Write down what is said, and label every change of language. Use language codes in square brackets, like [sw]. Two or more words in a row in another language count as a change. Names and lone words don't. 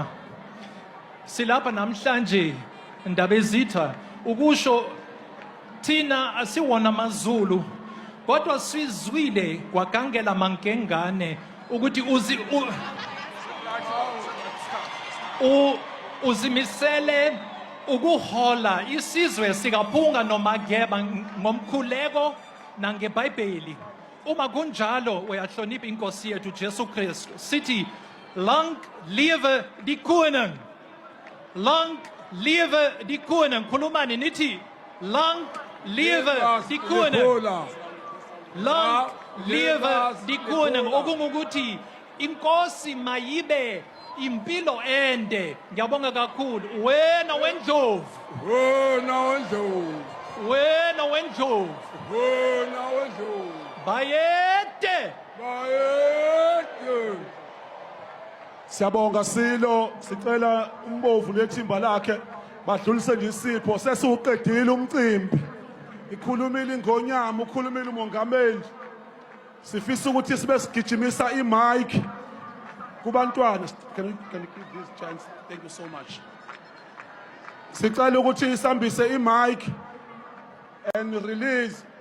[zu] Silapha namhlanje Ndabezitha ukusho thina asiwona maZulu kodwa sizwile kwagangela mankengane ukuthi uzimisele ukuhola isizwe sikaphunga nomageba ngomkhuleko nangeBhayibheli. Uma kunjalo uyahlonipha inkosi yethu Jesu Kristu. Sithi [af] lang lewe die koning. Lang lewe die koning. [zu] Khulumani nithi [af] lang lewe die koning. Lang lewe die koning. [zu] Okungukuthi inkosi mayibe impilo ende. Ngiyabonga kakhulu. Wena wendlovu. wena wendlovu Wena wendlovu. wena wendlovu Bayete. bayede Siyabonga Silo sicela umbovu lethimba lakhe badlulise nje isipho sesiuqedile umcimbi ikhulumile ingonyama ukhulumile umongameli sifisa ukuthi sibe sigijimisa imic kubantwana. [en] Can you give this chance? Thank you so much. [zu] Sicela ukuthi isambise imic [en] and release